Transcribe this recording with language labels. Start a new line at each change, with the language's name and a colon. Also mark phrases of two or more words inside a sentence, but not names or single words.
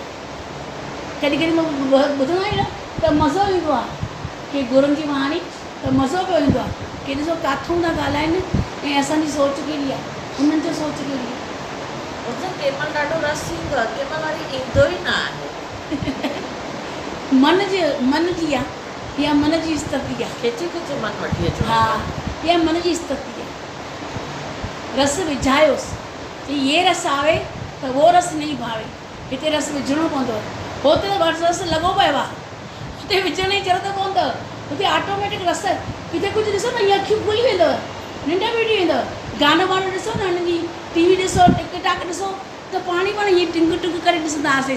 Sindhi: कॾहिं कॾहिं मां ॿुधंदा आहियूं न त मज़ो ईंदो आहे की गुरुनि जी वाणी, त मज़ो पियो ईंदो आहे की ॾिसो किथां था ॻाल्हाइनि ऐं असांजी सोच कहिड़ी आहे, उन्हनि जो सोच कहिड़ी आहे। कंहिं महिल ॾाढो रस ईंदो आहे, कंहिं महिल वरी ईंदो ई न आहे। मन जी आहे, इहा मन जी स्थिति आहे। खिचे खिचे मन वठी अचो। हा, इहा मन जी स्थिति आहे। रस विझायोसि,
Hindi: ये रस आवे त वो रस नहीं भावे।
Sindhi: हिते रस विझणो पवंदो आहे, हुते त रस लॻो पियो आहे, हुते विझण जी ज़रूरत कोन अथव, हुते ऑटोमेटिक रस। किथे कुझु ॾिसो न, ईअं अखियूं खुली वेंदव, निंड बि वेठी वेंदव। गानो वानो ॾिसो न, हुननि जी टीवी ॾिसो, टिक टाक ॾिसो त पाणी हीअं टिंग टुंग करे ॾिसंदा हुआसीं।